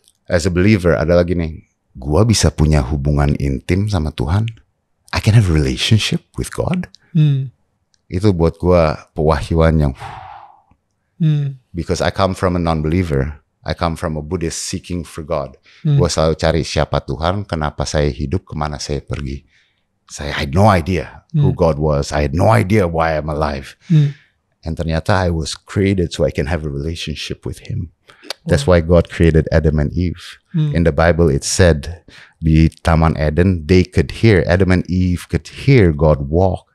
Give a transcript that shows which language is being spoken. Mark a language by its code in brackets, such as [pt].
[en] As a believer [id] adalah gini, gue bisa punya hubungan intim sama Tuhan. [en] I can have a relationship with God. [id] Itu buat gue pewahyuan yang [en] because I come from a non-believer. I come from a Buddhist seeking for God. [id] Gue selalu cari siapa Tuhan, kenapa saya hidup, kemana saya pergi. [en] I had no idea who God was. I had no idea why I'm alive. And ternyata I was created so I can have a relationship with Him. That's why God created Adam and Eve. In the Bible it said, di Taman Eden, Adam and Eve could hear God walk.